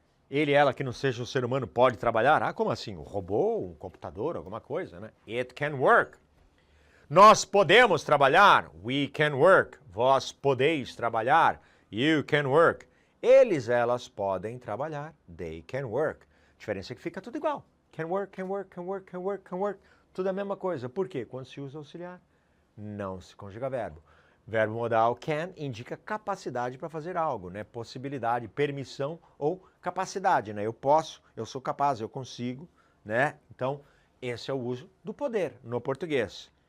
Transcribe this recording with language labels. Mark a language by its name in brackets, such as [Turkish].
[Portuguese] Ele, ela que não seja um ser humano pode trabalhar? Ah, como assim? Um robô, um computador, alguma coisa, né? [English] It can work. [Portuguese] Nós podemos trabalhar? [English] We can work. [Portuguese] Vós podeis trabalhar? [English] You can work. [Portuguese] Eles, elas podem trabalhar. [English] They can work. [Portuguese] A diferença é que fica tudo igual. [English] Can work, can work, can work, can work, can work. [Portuguese] Tudo a mesma coisa. Por quê? Quando se usa auxiliar, não se conjuga verbo. Verbo modal can indica capacidade para fazer algo, né? Possibilidade, permissão ou capacidade, né? Eu posso, eu sou capaz, eu consigo, né? Então, esse é o uso do poder no português.